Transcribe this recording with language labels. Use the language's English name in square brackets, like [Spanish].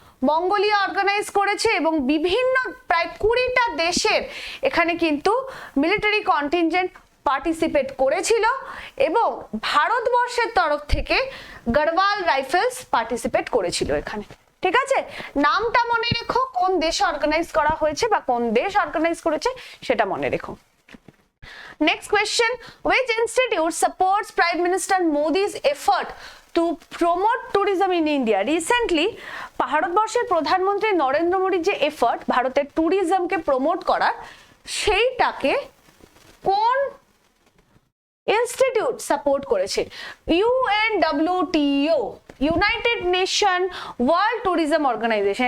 [Bangla] Mongolia organise করেছে, এবং বিভিন্ন প্রায় 20টা দেশের এখানে কিন্তু মিলিটারি কন্টিনজেন্ট পার্টিসিপেট করেছিল, এবং ভারতবর্ষের তরফ থেকে গড়ওয়াল রাইফেলস পার্টিসিপেট করেছিল এখানে। ঠিক আছে, নামটা মনে রেখো, কোন দেশে অর্গানাইজ করা হয়েছে বা কোন দেশ অর্গানাইজ করেছে সেটা মনে রেখো। [English] Next question, which institute supports Prime Minister Modi's effort to promote tourism in India? [Bangla] Recently ভারতবর্ষের প্রধানমন্ত্রী নরেন্দ্র মোদীর যে এফর্ট ভারতের ট্যুরিজমকে প্রমোট করার, সেইটাকে কোন ইনস্টিটিউট সাপোর্ট করেছে? [English] UNWTO, United Nation World Tourism Organisation.